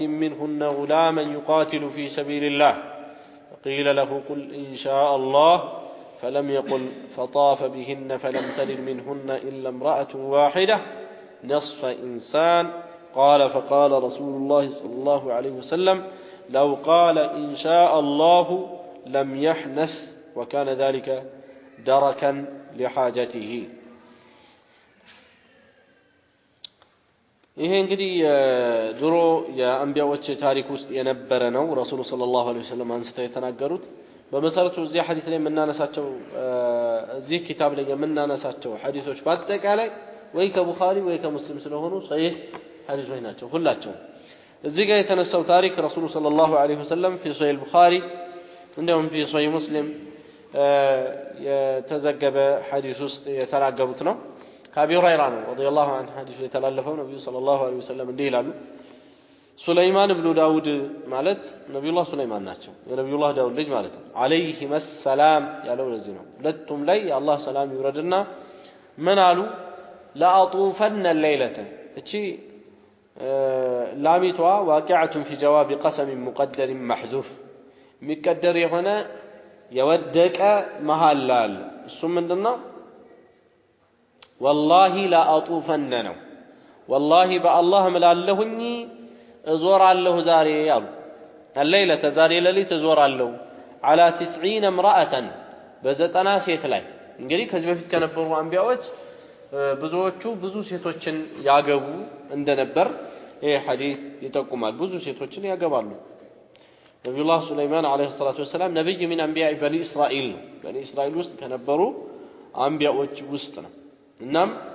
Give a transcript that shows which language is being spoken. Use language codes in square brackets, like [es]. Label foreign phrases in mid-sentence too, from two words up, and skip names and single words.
[ar] منهن غلاما يقاتل في سبيل الله فقيل له قل إن شاء الله فلم يقل فطاف بهن فلم تلد منهن إلا امرأة واحدة نصف إنسان قال فقال رسول الله صلى الله عليه وسلم لو قال إن شاء الله لم يحنث وكان ذلك دركا لحاجته [am] ይሄ እንግዲህ ድሮ የአንቢያዎች ታሪክ ውስጥ የነበረ ነው ረሱል [ar] صلى الله عليه وسلم [am] አንስተው የተናገሩት በመሰረቱ እዚህ ሐዲስ ላይ የምናነሳቸው እዚህ ኪታብ ላይ የምናነሳቸው ሐዲሶች በአጠቃላይ ወይ ከቡኻሪ ወይ ከሙስሊም ስለሆኑ ሰሂህ ሐዲሶች ናቸው ሁላቸው እዚህ ጋር የተነሳው ታሪክ ረሱል [ar] صلى الله عليه وسلم في صحيح البخاري [am] እንደውም [ar] في صحيح مسلم [am] የተዘገበ ሐዲስ ውስጥ የተናገሩት ነው ከአቢ ሁረይራ ነው [ar] رضي الله عنه [am] ሐዲስ የተላለፈው ነብዩ [ar] صلى الله عليه وسلم [am] እንዲህ ይላሉ ሱለይማን ኢብኑ ዳውድ ማለት ነብዩላህ ሱለይማን ናቸው የነብዩላህ ዳውድ ልጅ ማለት ነው [ar] عليه السلام [am] ያለው ለዚህ ነው ሁለቱም ላይ የአላህ ሰላም ይውረድና ምን አሉ [ar] لأطوفن الليلة [am] እቺ ላሚቷ [ar] واقعة في جواب قسم مقدر محذوف [am] የሚቀደር የሆነ የወደቀ መሐላ አለ እሱ ምንድነው [ar] والله لا أطوفن [am] ነው [ar] والله بالله [am] ምላለሁኝ እዞራለሁ ዛሬ አሉ الليلة ዛሬ ሌሊት እዞራለሁ [ar] على 90 امرأة [am] በዘጠና ሴት ላይ እንግዲህ ከዚህ በፊት ከነበሩ አንቢያዎች ብዙዎቹ ብዙ ሴቶችን ያገቡ እንደነበር ይሄ ሐዲስ ይጠቁማል ብዙ ሴቶችን ያገባሉ ነብዩላህ ሱለይማን [ar] عليه الصلاة والسلام [am] ነብይ ምን አንቢያ በኒ እስራኤል ነው በኒ እስራኤል ውስጥ ከነበሩ አንቢያዎች ውስጥ ነው እናም